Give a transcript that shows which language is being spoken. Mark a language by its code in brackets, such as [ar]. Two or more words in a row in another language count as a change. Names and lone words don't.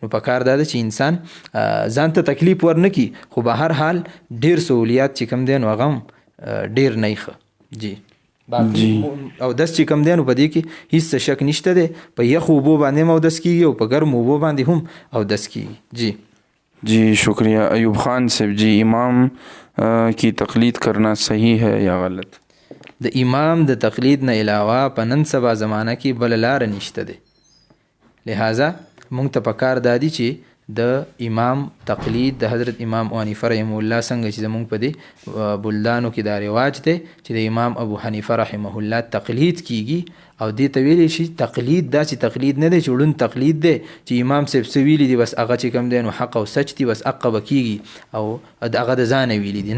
[ps] نو په کار دا ده چې انسان ځان ته تکلیف ورنکړي خو به هر حال ډیر سہولیات چې کوم دی نو هغه هم ډیر نه ښه. جی او دس چې کوم دی نو په دې کې هیڅ شک نشته دی، په یخو اوبو باندې هم اودس کیږي او په ګرمو اوبو باندې هم اودس کیږي. [ur] جی شکریہ. ایوب خان صاحب جی امام کی تقلید کرنا صحیح ہے یا غلط؟ [ps] د امام د تقلید نه علاوه په نن سبا زمانه کې بل لار نشته دی، لہذا مونږ ته پکار دادی چې د امام تقلید د حضرت امام حنیفه [ar] رحمه الله [ps] څنګه چې زمونږ په دې بلدانو کې دا رواج دی چې د امام ابو حنیفه [ar] رحمه الله [ps] تقلید کیږي او دې ته ویلی شي تقلید داسې تقلید نه دی چې ړوند تقلید دی چې امام صاحب څه ویلي دي بس هغه چې کوم دی نو حق او سچ دي بس حق به کیږي او هغه د ځانه ویلي دي.